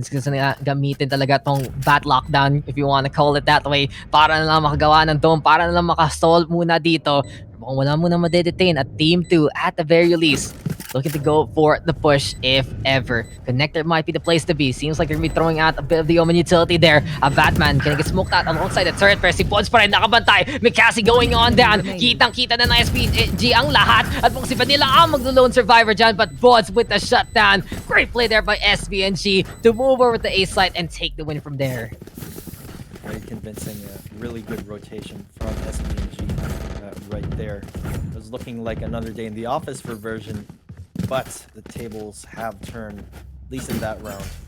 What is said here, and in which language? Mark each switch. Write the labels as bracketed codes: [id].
[tl] Kasi gamitin talaga tong bat lockdown, [en] if you wanna call it that way, [tl] para na lang makagawa ng dome, para na lang makastall muna dito. Mukhang wala muna madedetain at Team 2 [en] at the very least. looking to go for the push if ever. Connector might be the place to be. Seems like they're gonna be throwing out a bit of the Omen utility there. A Batman gonna get smoked out alongside the turret, [tl] pero si Pods pa rin nakabantay. [en] Mikasi going on down. [tl] Kitang-kita na ng SPG ang lahat. At kung si Vanilla ang maglo-lone survivor dyan, [en] but Pods with the shutdown. Great play there by SBNG to move over the A site and take the win from there. Very convincing, really good rotation from SBNG right there. It was looking like another day in the office for Version, but the tables have turned, at least in that round.